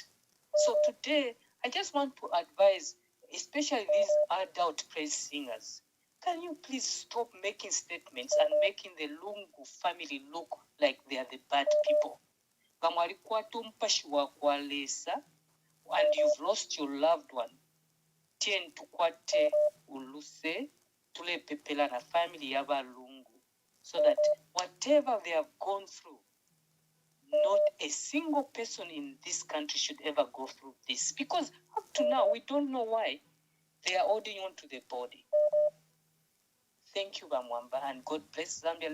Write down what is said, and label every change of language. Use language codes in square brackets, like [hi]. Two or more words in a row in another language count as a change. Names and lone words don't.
[en] So today, I just want to advise, especially these adult praise singers, can you please stop making statements and making the Lungu family look like they are the bad people? And you've lost your loved one. [bem] Tien tukwate uluse tule pepela na family yaba Lungu, [en] so that whatever they have gone through, not a single person in this country should ever go through this, because up to now we don't know why they are holding on to the body. Thank you, Mwamba, and God bless Zambia.